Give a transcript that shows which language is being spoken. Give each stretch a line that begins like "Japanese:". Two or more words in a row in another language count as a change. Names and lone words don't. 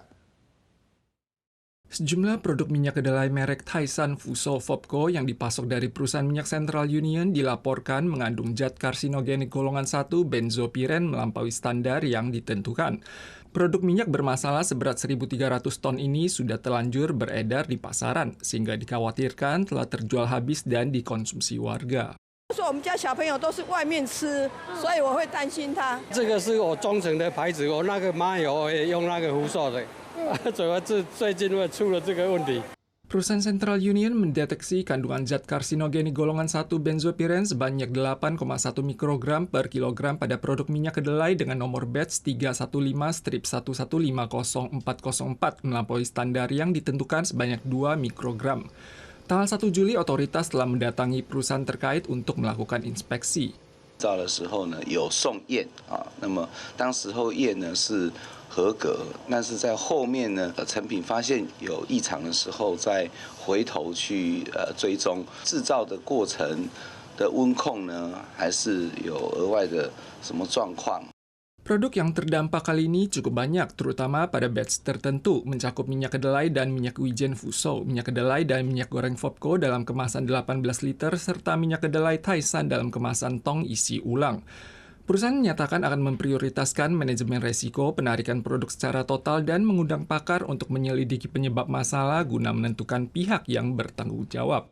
Indonesian: Sejumlah produk minyak kedelai merek Thaisan Fuso Fopco yang dipasok dari perusahaan minyak Central Union dilaporkan mengandung zat karsinogenik golongan 1 benzopiren melampaui standar yang ditentukan. Produk minyak bermasalah seberat 1.300 ton ini sudah terlanjur beredar di pasaran, sehingga dikhawatirkan telah terjual habis dan dikonsumsi warga.
Chinese: 说我们家小朋友都是外面吃，所以我会担心他。这个是我忠诚的牌子，我那个妈油也用那个福寿的，主要是最近会出了这个问题。
Indonesian: Perusahaan Central Union mendeteksi kandungan zat karsinogenik golongan 1 benzopiren sebanyak 8,1 mikrogram per kilogram pada produk minyak kedelai dengan nomor batch 315-1150404 melampaui standar yang ditentukan sebanyak 2 mikrogram. Tanggal 1 Juli, otoritas telah mendatangi perusahaan terkait untuk melakukan inspeksi.
Chinese: 造的时候呢，有送验啊，那么当时候验呢是合格，但是在后面呢，成品发现有异常的时候，再回头去追踪制造的过程的温控呢，还是有额外的什么状况。
Indonesian: Produk yang terdampak kali ini cukup banyak, terutama pada batch tertentu, mencakup minyak kedelai dan minyak wijen Fuso, minyak kedelai dan minyak goreng Fopco dalam kemasan 18 liter, serta minyak kedelai Thaisan dalam kemasan tong isi ulang. Perusahaan menyatakan akan memprioritaskan manajemen resiko, penarikan produk secara total, dan mengundang pakar untuk menyelidiki penyebab masalah guna menentukan pihak yang bertanggung jawab.